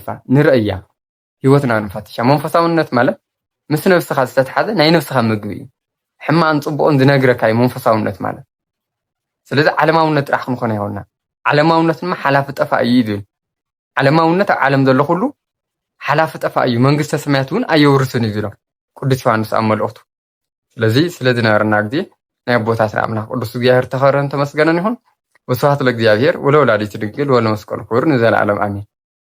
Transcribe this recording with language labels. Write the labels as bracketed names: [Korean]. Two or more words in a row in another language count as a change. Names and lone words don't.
[Tigrinya] ንርእያ ህይወትና ንፈትሻ መንፈሳውነት ማለት ምስ ነፍስኻ ዝተተሓዘ ናይ ነፍስኻ ምግቢ እዩ ሕማን ጽቡቕን ዝነግረካ እዩ መንፈሳውነት ማለት ስለዚ ዓለማውነት ጥራሕ ክንኾን ይሆንና ዓለማውነት ድማ ሓላፊ ጠፋ እዩ ይብል ዓለማውነት ኣብ ዓለም ዘሎ ኩሉ ሓላፊ ጠፋ እዩ መንግስተ ሰማያት እውን ኣይወርስን እዩ ዝብሎ ቅዱስ ዮሐንስ ኣብ መልእኽቱ ስለዚ ነበርና ግዜ ናይ ኣቦታትና ኣምላኽ ቅዱስ እግዚአብሔር ተኸበረን ተመስገነን ይሁን [Geez] ወስብሐት ለእግዚአብሔር ወለወላዲቱ ድንግል ወለመስቀሉ ክቡር [Tigrinya] ንዘለዓለም ኣሜን